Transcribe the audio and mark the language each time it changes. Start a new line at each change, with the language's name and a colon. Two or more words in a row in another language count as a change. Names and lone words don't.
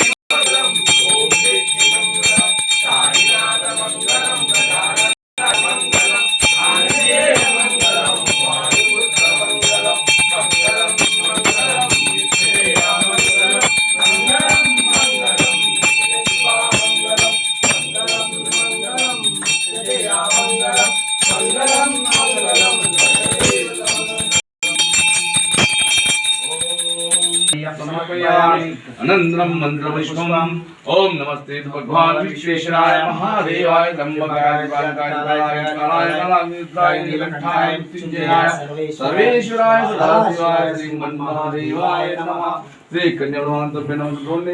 Sanskrit: मङ्गलं ओं शक्ति मङ्गलं साईनाथ मङ्गलं गजानन मङ्गलं आञ्जनेय मङ्गलं वायुपुत्र मङ्गलं मङ्गलं मङ्गलं विश्वेय मङ्गलं मङ्गलं मङ्गलं शिव मङ्गलं मङ्गलं मङ्गलं विश्वेय मङ्गलं मङ्गलं मङ्गलं अनन्तरं मन्त्रपुष्पम् ओम नमस्ते भगवान् विश्वेश्वराय महादेवाय त्र्यम्बकाय कालाय कालाय नीलकंठाय मृत्युंजयाय सर्वेश्वराय सदाशिवाय श्री महादेवाय नमः श्री कन्यावन्तभ्य नमः द्रोणे